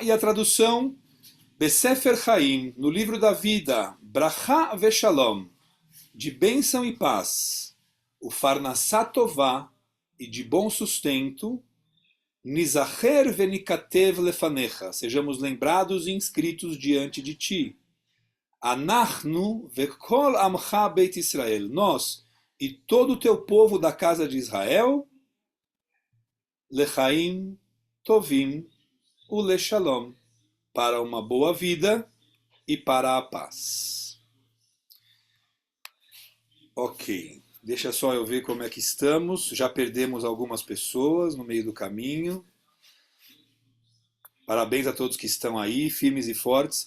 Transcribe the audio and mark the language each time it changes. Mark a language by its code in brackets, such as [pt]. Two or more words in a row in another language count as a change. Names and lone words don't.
[pt] E a tradução, [he] Besefer Chaim, [pt] no livro da vida, [he] Bracha Veshalom, [pt] de bênção e paz, o [he] Farnassá Tová, [pt] e de bom sustento, [he] Nizacher Venikatev Lefanecha, [pt] sejamos lembrados e inscritos diante de ti. [he] Anachnu vekol amcha beit Israel, [pt] nós e todo o teu povo da casa de Israel, [he] lechaim tovim ulechalom, [pt] para uma boa vida e para a paz. Ok, deixa só eu ver como é que estamos. Já perdemos algumas pessoas no meio do caminho. Parabéns a todos que estão aí, firmes e fortes.